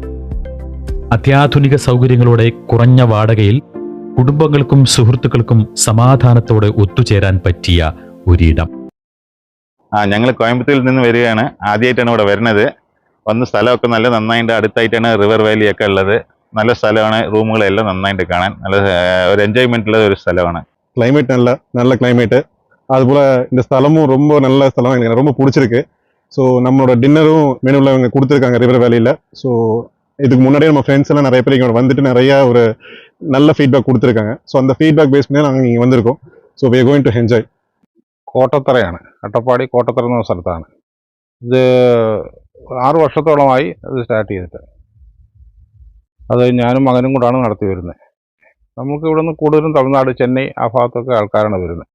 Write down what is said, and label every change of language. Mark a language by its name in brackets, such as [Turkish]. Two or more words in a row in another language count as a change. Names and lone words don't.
[Malayalam] അത്യാധുനിക സൗകര്യങ്ങളോടെ കുറഞ്ഞ വാടകയിൽ കുടുംബങ്ങൾക്കും സുഹൃത്തുക്കൾക്കും സമാധാനത്തോടെ ഒത്തുചേരാൻ പറ്റിയ ഒരിടം. ഞങ്ങൾ കോയമ്പത്തൂരിൽ നിന്ന് വരികയാണ്. ആദ്യമായിട്ടാണ് ഇവിടെ വരുന്നത്. വന്ന് സ്ഥലമൊക്കെ നല്ല നന്നായിട്ട് അടുത്തായിട്ടാണ് റിവർ വാലിയൊക്കെ ഉള്ളത്. നല്ല സ്ഥലമാണ്. റൂമുകളെല്ലാം നന്നായിട്ട് കാണാൻ നല്ല ഒരു എൻജോയ്മെന്റ് ഉള്ള ഒരു സ്ഥലമാണ്. [Tamil] கிளைமேட் நல்ல கிளைமேட்டு. அதுபோல் இந்த ஸ்தலமும் ரொம்ப நல்ல ஸ்தலம், எனக்கு ரொம்ப பிடிச்சிருக்கு. ஸோ நம்மளோட டின்னரும் மெனுவில் இவங்க கொடுத்துருக்காங்க ரிவர் வேலியில். ஸோ இதுக்கு முன்னாடியே நம்ம ஃப்ரெண்ட்ஸ் எல்லாம் நிறைய பேர் இங்கே வந்துட்டு நிறையா ஒரு நல்ல ஃபீட்பேக் கொடுத்துருக்காங்க. ஸோ அந்த [English] feedback base [Tamil] பண்ணி நாங்கள் இங்கே വന്നിരിക്കും. [English] so we are going to enjoy. [Malayalam] കോട്ടത്തറയാണ്, അട്ടപ്പാടി കോട്ടത്തറ എന്ന സ്ഥലത്താണ് ഇത്. 6 വർഷത്തോളമായി ഇത് സ്റ്റാർട്ട് ചെയ്തിട്ട്. അത് ഞാനും മകനും കൂടാണ് നടത്തി വരുന്നത്. നമുക്ക് ഇവിടെ നിന്ന് കൂടുതലും തമിഴ്നാട്, ചെന്നൈ ആ ഭാഗത്തൊക്കെ ആൾക്കാരാണ് വരുന്നത്.